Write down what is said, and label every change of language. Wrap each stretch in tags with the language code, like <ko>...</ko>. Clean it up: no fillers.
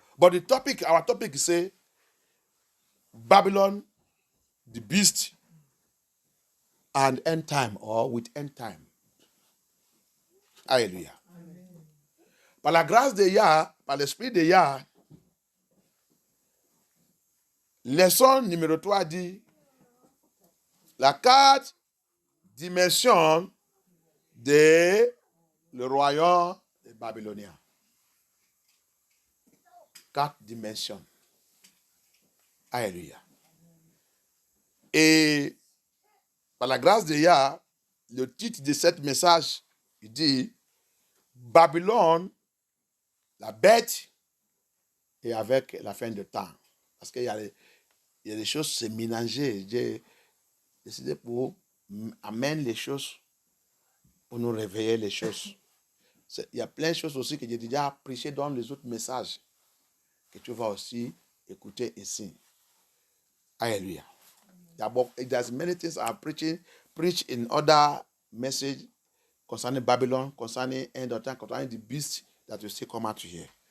<en>But our topic is say, Babylon, the beast, and end time, or with end time.</en> <fr>Alléluia. Par la grâce de Yah, par l'esprit de Yah, leçon numéro 3 dit, la 4 dimensions de le royaume babylonien. 4 dimensions. Alléluia. Et par la grâce de Yah, le titre de ce message, il dit, Babylone, la bête, et avec la fin de temps. Parce qu'il y a des choses se mélanger. J'ai décidé pour amener les choses, pour nous réveiller les choses. Il y a plein de choses aussi que j'ai déjà prêché dans les autres messages, que tu vas aussi écouter ici. Alléluia.</fr> <en>There's many things I preach in other message concerning Babylon, concerning end of time, concerning the beast that will still come out here.</en>